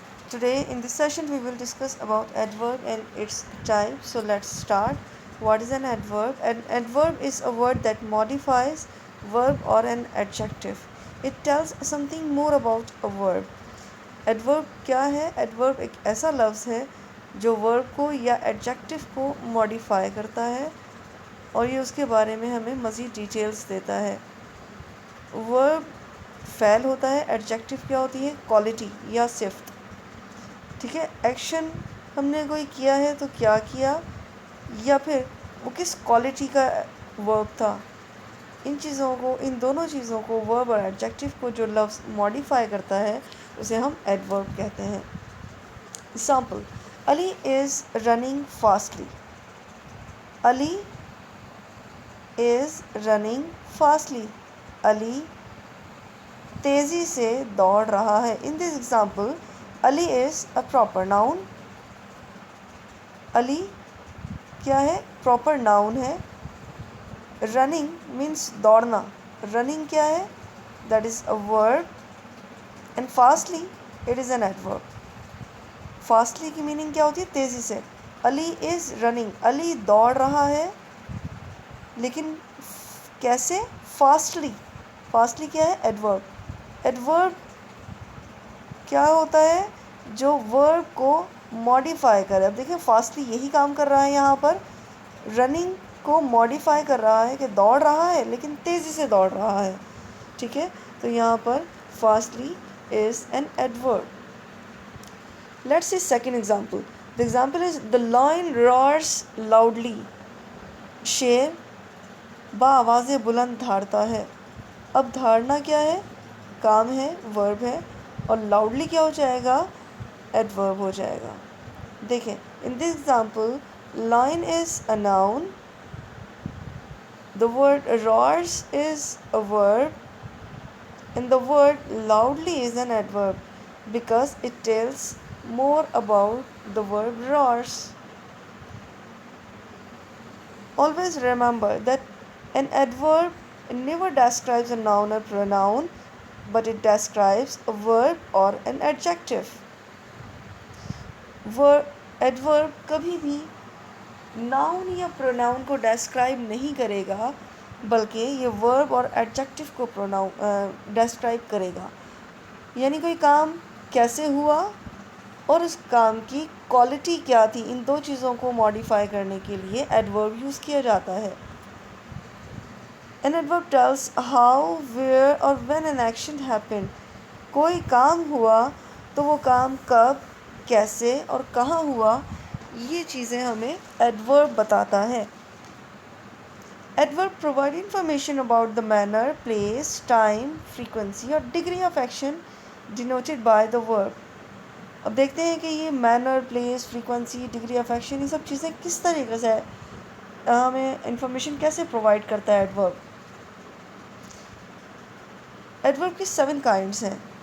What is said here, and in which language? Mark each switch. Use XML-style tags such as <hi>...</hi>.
<en>Today in this session we will discuss about adverb and its types. So let's start. What is an adverb? An adverb is a word that modifies verb or an adjective. It tells something more about a verb.</en> <ur>Adverb क्या है? Adverb एक ऐसा लफ्ज़ है जो verb को या adjective को modify करता है اور یہ اس کے بارے میں ہمیں مزید ڈیٹیلز دیتا ہے. ورب فعل ہوتا ہے، ایڈجیکٹو کیا ہوتی ہے؟ کوالٹی یا صفت. ٹھیک ہے، ایکشن ہم نے کوئی کیا ہے تو کیا کیا یا پھر وہ کس کوالٹی کا ورب تھا. ان دونوں چیزوں کو ورب اور ایڈجیکٹو کو جو لفظ ماڈیفائی کرتا ہے اسے ہم ایڈورب کہتے ہیں.</ur> <en>Example: Ali is running fastly. Ali is running fastly.</en> <ur>علی تیزی سے دوڑ رہا ہے.</ur> <en>In this example, Ali is a proper noun.</en> <ur>علی کیا ہے؟ proper noun ہے.</ur> <en>running means دوڑنا.</en> <ur>running کیا ہے؟</ur> <en>that is a verb. and fastly it is an adverb.</en> <ur>fastly کی meaning کیا ہوتی ہے؟ تیزی سے.</ur> <en>Ali is running.</en> <ur>علی دوڑ رہا ہے لیکن کیسے؟ فاسٹلی. فاسٹلی کیا ہے؟ ایڈورب. ایڈورب کیا ہوتا ہے؟ جو ورب کو ماڈیفائی کرے. اب دیکھیں فاسٹلی یہی کام کر رہا ہے یہاں پر. رننگ کو ماڈیفائی کر رہا ہے کہ دوڑ رہا ہے لیکن تیزی سے دوڑ رہا ہے. ٹھیک ہے، تو یہاں پر</ur> <en>Fastly is an adverb. Let's see second example. The example is the lion roars loudly.</en> <ur>شیر بآواز بلند دھاڑتا ہے. اب دھاڑنا کیا ہے؟ کام ہے، ورب ہے، اور لاؤڈلی کیا ہو جائے گا؟ ایڈورب ہو جائے گا.</ur> <en>دیکھیں in this example lion is a noun. The word roars is a verb and the word loudly is an adverb because it tells more about the verb roars. Always remember that an adverb never describes a noun or pronoun, but it describes a verb or an adjective.</en> <ur>Adverb کبھی بھی noun یا pronoun کو describe نہیں کرے گا بلکہ یہ verb اور adjective کو describe کرے گا. یعنی کوئی کام کیسے ہوا اور اس کام کی کوالٹی کیا تھی، ان دو چیزوں کو ماڈیفائی کرنے کے لیے ایڈورب یوز کیا جاتا ہے.</ur> <en>An adverb tells how, where اور when an action happened.</en> <ur>کوئی کام ہوا تو وہ کام کب، کیسے اور کہاں ہوا، یہ چیزیں ہمیں ایڈورب بتاتا ہے.</ur> <en>Adverb provide information about the manner, place, time, frequency اور degree of action denoted by the verb.</en> <ur>اب دیکھتے ہیں کہ یہ manner, place, frequency, degree of action, یہ سب چیزیں کس طریقے سے ہمیں انفارمیشن کیسے پرووائڈ کرتا ہے ایڈورب. ایڈورب کی 7 kinds ہیں.</ur>